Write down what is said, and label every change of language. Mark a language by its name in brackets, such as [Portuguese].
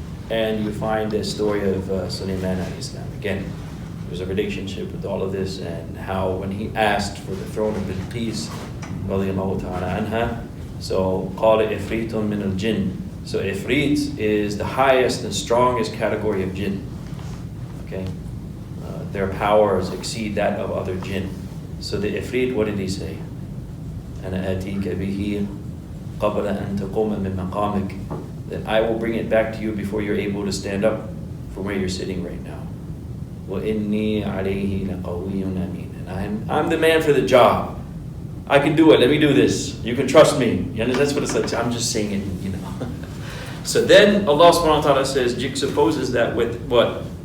[English] And you find the story of Sulaiman alayhi salam. Again, there's a relationship with all of this, and how when he asked for the throne of Bilqis, radiyallahu ta'ala anha, so [Arabic] قال إفريت من الجن. [English] So Ifrit is the highest and strongest category of jinn. Okay, their powers exceed that of other jinn. So the Ifrit, what did he say? [Arabic] أنا آتيك به قبل أن تقوم من مقامك. [English] That I will bring it back to you before you're able to stand up from where you're sitting right now. [Arabic] وإني عليه لقوي أمين. [English] And I'm the man for the job. I can do it. Let me do this. You can trust me. You understand? That's what it's like. I'm just saying it, you know. So then Allah subhanahu wa ta'ala says, juxtaposes that with what?